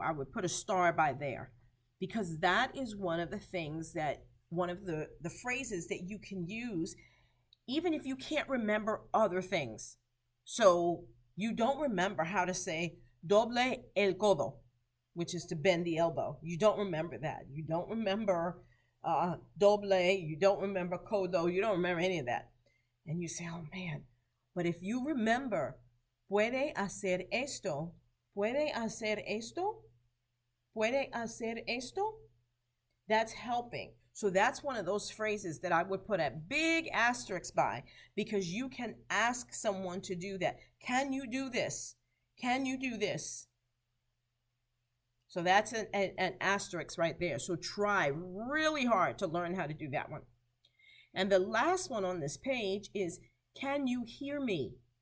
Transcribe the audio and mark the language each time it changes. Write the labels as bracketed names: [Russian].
[English] I would put a star by there because that is one of the things that, one of the phrases that you can use even if you can't remember other things. So you don't remember how to say [Spanish] doble el codo, [English] which is to bend the elbow. You don't remember that. You don't remember doble. You don't remember codo. You don't remember any of that. And you say, oh man. But if you remember, [Spanish] puede hacer esto, puede hacer esto, puede hacer esto, [English] that's helping. So that's one of those phrases that I would put a big asterisk by because you can ask someone to do that. Can you do this? Can you do this? So that's an asterisk right there. So try really hard to learn how to do that one. And the last one on this page is, can you hear me?